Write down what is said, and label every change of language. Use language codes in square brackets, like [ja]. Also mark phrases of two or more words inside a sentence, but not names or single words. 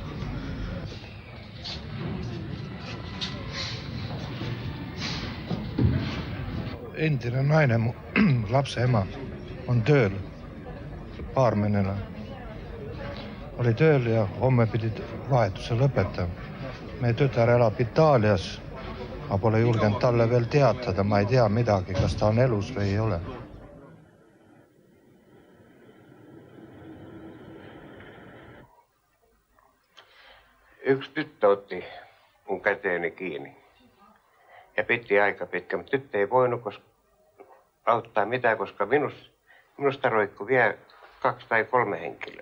[et] Endine naine, mu lapse ema, on tööl, baarmenena. Oli tööl ja homme pidid vahetuse lõpetama. Meie tütar elab Itaalias. Ma pole julgenud talle veel teatada, ma ei tea midagi, kas ta on elus või ei ole. [fi] Yksi tyttö otti mun käteeni kiinni ja piti aika pitkä, mutta tyttö ei voinut auttaa mitään, koska minusta roikkui vielä 2 tai 3 henkilöä.